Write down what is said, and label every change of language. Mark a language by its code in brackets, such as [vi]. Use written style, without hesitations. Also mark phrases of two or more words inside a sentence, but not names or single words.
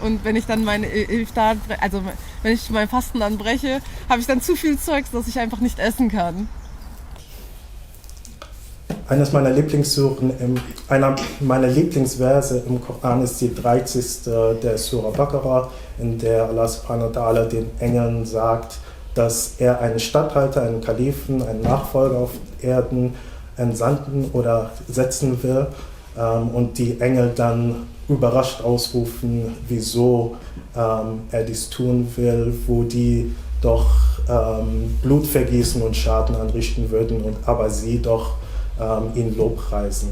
[de] Und wenn ich dann mein Iftar, also wenn ich mein Fasten dann breche, habe ich dann zu viel Zeugs, dass ich einfach nicht essen kann. Einer meiner Lieblingsverse im Koran ist die 30. der Surah Baqarah, in der Allah [ar] subhanahu wa ta'ala [de] den Engeln sagt, dass er einen Statthalter, einen Kalifen, einen Nachfolger auf Erden entsanden oder setzen will, und die Engel dann überrascht ausrufen, wieso er dies tun will, wo die doch Blut vergießen und Schaden anrichten würden, aber sie doch ihn lobpreisen.